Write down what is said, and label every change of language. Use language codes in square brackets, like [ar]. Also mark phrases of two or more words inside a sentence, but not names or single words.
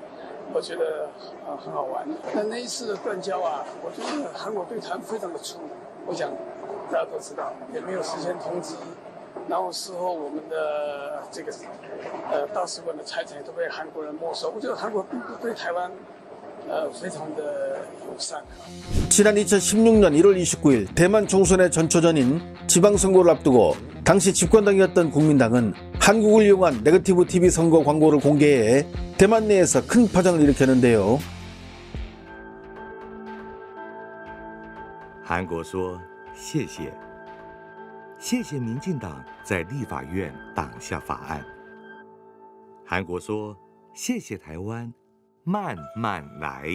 [zh] 我觉得很好玩，但那一次的断交啊，我觉得韩国对台湾非常的粗，我想大家都知道，也没有事先通知，然后事后我们的这个大使馆的财产都被韩国人没收，我觉得韩国并不对台湾非常的友善。 [ko] 지난 2016년 1월 29일 대만 총선의 전초전인 지방선거를 앞두고 당시 집권당이었던 국민당은 한국을 이용한 네거티브 TV 선거 광고를 공개해 대만 내에서 큰 파장을 일으켰는데요. [zh] 韩国说谢谢，谢谢民进党在立法院挡下法案。韩国说谢谢台湾，慢慢来。